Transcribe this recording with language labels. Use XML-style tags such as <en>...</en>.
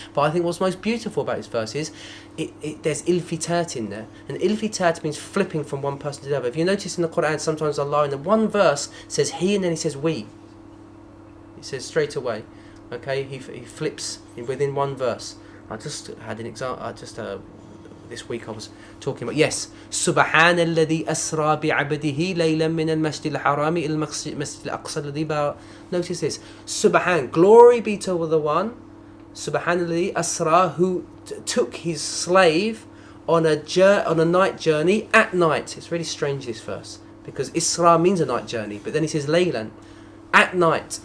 <en>But I think what's most beautiful about this verse is, there's ilfitat in there, and ilfitat means flipping from one person to the other. If you notice in the Quran, sometimes Allah in the one verse says He, and then He says we. He says straight away. Okay, He flips within one verse. I just had an example. This week I was talking about, yes,</en> <ar>سبحان الذي أسرى بعبده ليلا من المسجد الحرام إلى المسجد الأقصى الذي.</ar> <en>Notice this, Subhan, glory be to the one, Subhan</en> <ar>الذي أسرى,</ar> <en>who took his slave on a night journey at night. It's really strange, this verse, because Isra means a night journey, but then he says Laylan, at night.</en>